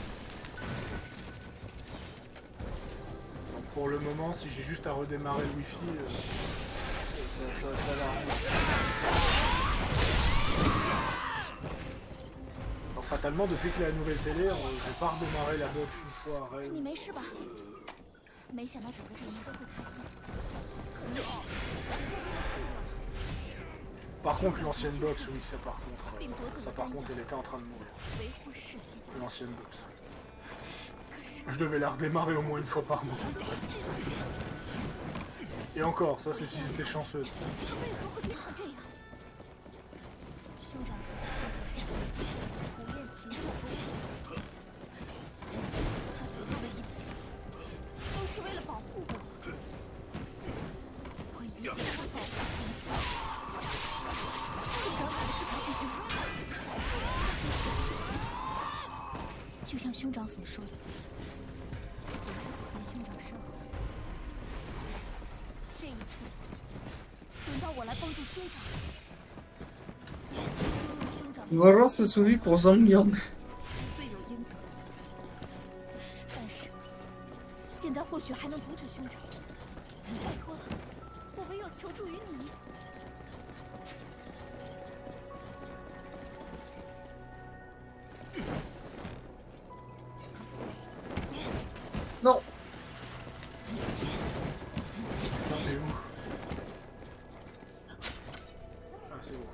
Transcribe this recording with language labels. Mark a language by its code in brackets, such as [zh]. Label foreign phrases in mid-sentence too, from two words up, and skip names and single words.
[fr] Donc pour le moment, si j'ai juste à redémarrer le wifi, ça l'arrange. Donc fatalement, depuis que la nouvelle télé, j'ai pas redémarré la box une fois. [zh] 你没事吧？没想到整个阵营都会开心。可是， [fr] Par contre, l'ancienne box, oui, ça par contre, elle était en train de mourir. [zh] 维护世界。 [fr] L'ancienne box. [zh] 可是， [fr] Je devais la redémarrer au moins une fois par mois. Et encore, ça c'est si j'étais chanceuse. [zh] 为何会变成这样？兄长不厌其烦地他所做的一切，都是为了保护我。我一定要保护兄长。兄长总是把这句话，就像兄长所说的，我总是躲在兄长身后。这一次，轮到我来帮助兄长。就算兄长 [fr] Voilà, c'est celui pour Zangliang. [zh] 罪有应得，但是现在或许还能阻止兄长。拜托了，我唯有求助于你。 [fr] Non. Putain, t'es où? Ah, c'est bon.